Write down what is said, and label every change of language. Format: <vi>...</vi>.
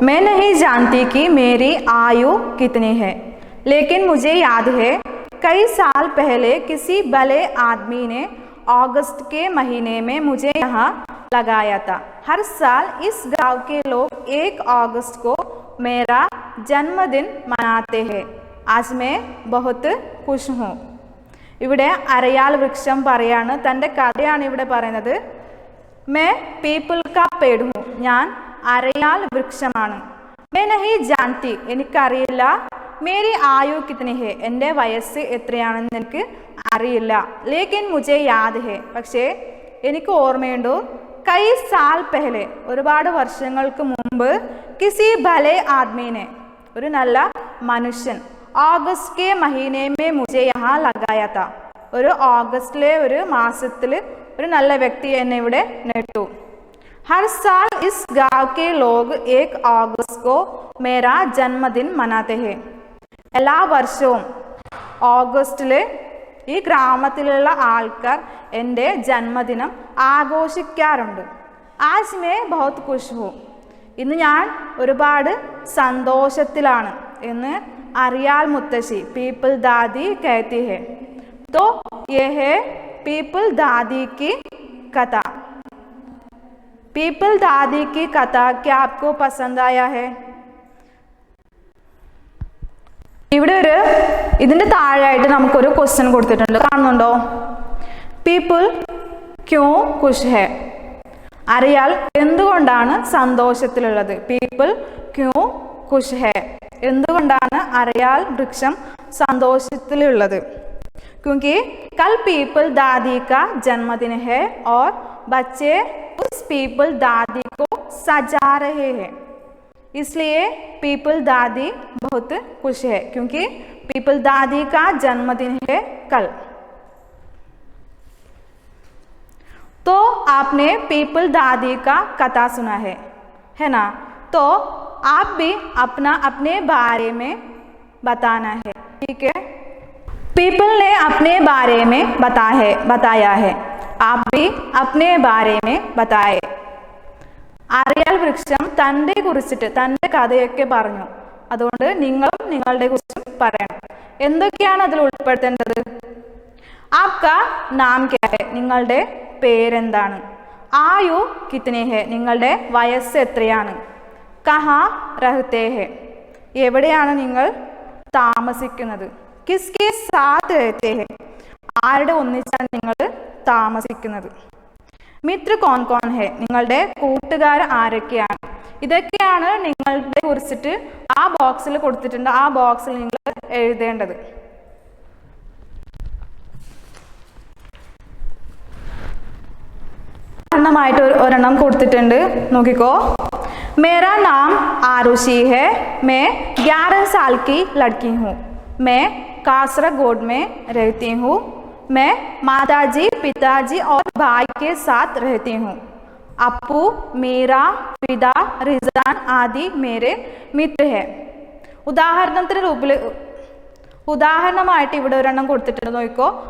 <hi>मैं नहीं जानती कि मेरी आयु कितनी है, लेकिन मुझे याद है कई साल पहले किसी भले आदमी ने अगस्त के महीने में मुझे यहाँ लगाया था. हर साल इस गांव के लोग 1 अगस्त को मेरा जन्मदिन मनाते हैं. आज मैं बहुत खुश हूँ.</hi> <ml>ഇവിടെ അരയാൽ വൃക്ഷം പറയാണ്, തൻ്റെ കഥയാണ് ഇവിടെ പറയുന്നത്.</ml> <hi>मैं पीपल का पेड़ हूँ.</hi> <ml>ഞാൻ അരയാൽ വൃക്ഷമാണ്.</ml> <hi>मैं नहीं जानती,</hi> <ml>എനിക്കറിയില്ല.</ml> <hi>मेरी आयु कितनी है,</hi> <ml>എൻ്റെ വയസ്സ് എത്രയാണെന്ന് എനിക്ക് അറിയില്ല.</ml> <hi>लेकिन मुझे याद है,</hi> <ml>പക്ഷേ എനിക്ക് ഓർമ്മയുണ്ട്.</ml> <hi>कई साल पहले,</hi> <ml>ഒരുപാട് വർഷങ്ങൾക്ക് മുമ്പ്,</ml> <hi>किसी भले आदमी ने,</hi> <ml>ഒരു നല്ല മനുഷ്യൻ,</ml> <hi>अगस्त के महीने में मुझे यहाँ लगाया था.</hi> <ml>ഒരു ഓഗസ്റ്റിലെ ഒരു മാസത്തിൽ ഒരു നല്ല വ്യക്തി എന്നെ ഇവിടെ നട്ടു.</ml> <hi>हर साल इस गांव के लोग 1 अगस्त को मेरा जन्मदिन मनाते हैं.</hi> <ml>എല്ലാ വർഷവും ഓഗസ്റ്റിൽ ഈ ഗ്രാമത്തിലുള്ള ആൾക്കാർ എൻ്റെ ജന്മദിനം ആഘോഷിക്കാറുണ്ട്.</ml> <hi>आज मैं बहुत खुश हूँ.</hi> <ml>ഇന്ന് ഞാൻ ഒരുപാട് സന്തോഷത്തിലാണ് എന്ന് അരിയാൽ മുത്തശ്ശി പീപ്പിൾ ദാദി</ml> <hi>कहती है. तो यह है पीपल दादी की कथा. पीपल दादी की कथा क्या आपको पसंद आया है?</hi> <ml>ഇവിടെ ഇതിൻ്റെ താഴെയായിട്ട് നമുക്കൊരു ക്വസ്റ്റ്യൻ കൊടുത്തിട്ടുണ്ട്, കാണുന്നുണ്ടോ?</ml> <hi>പീപ്പിൾ ക്യോ ഖുഷ് ഹെ,</hi> <ml>അരിയാൽ എന്തുകൊണ്ടാണ് സന്തോഷത്തിലുള്ളത്?</ml> <hi>പീപ്പിൾ ക്യോ ഖുഷ് ഹെ,</hi> <ml>എന്തുകൊണ്ടാണ് അരയാൽ വൃക്ഷം സന്തോഷത്തിലുള്ളത്?</ml> <hi>क्योंकि कल पीपल दादी का जन्मदिन है और बच्चे उस पीपल दादी को सजा रहे हैं, इसलिए पीपल दादी बहुत खुश है, क्योंकि पीपल दादी का जन्मदिन है कल। तो आपने पीपल दादी का कथा सुना है ना? तो आप भी अपना अपने बारे में बताना है, ठीक है? पीपल ने अपने बारे में बताया है, आप भी अपने बारे में बताए।</hi> <ml>അരയാൽ വൃക്ഷം തൻ്റെ കുറിച്ചിട്ട് തൻ്റെ കഥയൊക്കെ പറഞ്ഞു. അതുകൊണ്ട് നിങ്ങളും നിങ്ങളുടെ കുറിച്ചും പറയണം. എന്തൊക്കെയാണ് അതിൽ ഉൾപ്പെടുത്തേണ്ടത്?</ml> <hi>ആപ്കാ നാം ക്യാ ഹെ,</hi> <ml>നിങ്ങളുടെ പേരെന്താണ്?</ml> <hi>ആയു കിത്നെ ഹെ,</hi> <ml>നിങ്ങളുടെ വയസ്സ് എത്രയാണ്?</ml> <hi>കഹാ രഹത്തെ ഹെ,</hi> <ml>എവിടെയാണ് നിങ്ങൾ താമസിക്കുന്നത്?</ml> <hi>കിസ്കെ സാത്ത് രഹത്തെ ഹെ,</hi> <ml>ആരുടെ ഒന്നിച്ചാണ് നിങ്ങൾ താമസിക്കുന്നത്?</ml> <hi>മിത്ര കോൺ കോൺ ഹെ,</hi> <ml>നിങ്ങളുടെ കൂട്ടുകാർ ആരൊക്കെയാണ്? ഇതൊക്കെയാണ് നിങ്ങളുടെ കുറിച്ചിട്ട് ആ ബോക്സിൽ കൊടുത്തിട്ടുണ്ട്. ആ ബോക്സിൽ നിങ്ങൾ എഴുതേണ്ടത്. ഉദാഹരണമായിട്ട് ഒരെണ്ണം കൊടുത്തിട്ടുണ്ട്, നോക്കിക്കോ.</ml> <hi>मेरा नाम आरुषि है, मैं 11 साल की लड़की हूँ, मैं कासरगोड में रहती हूँ, मैं माताजी पिताजी और भाई के साथ रहती हूँ, अप्पू मेरा पिता रिजान आदि मेरे मित्र है.</hi> <ml>ഉദാഹരണത്തിന് രൂപത്തിൽ ഉദാഹരണമായിട്ട് ഇവിടെ ഒരെണ്ണം കൊടുത്തിട്ടുണ്ട്, നോക്കിക്കോ.</ml>